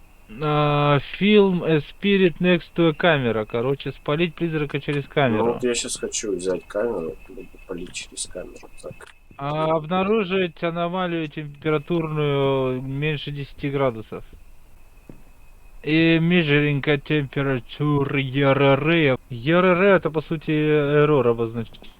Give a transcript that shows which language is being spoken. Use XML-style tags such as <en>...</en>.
<en>Film a spirit next to a camera.</en> <ru>Короче, спалить призрака через Ну камеру. вот я сейчас хочу взять камеру, чтобы полить через камеру. Так. Обнаружить аномалию температурную меньше 10 градусов.</ru> <en>И measuring a temperature ERR.</en> <ru>ERR это по сути error обозначает.</ru>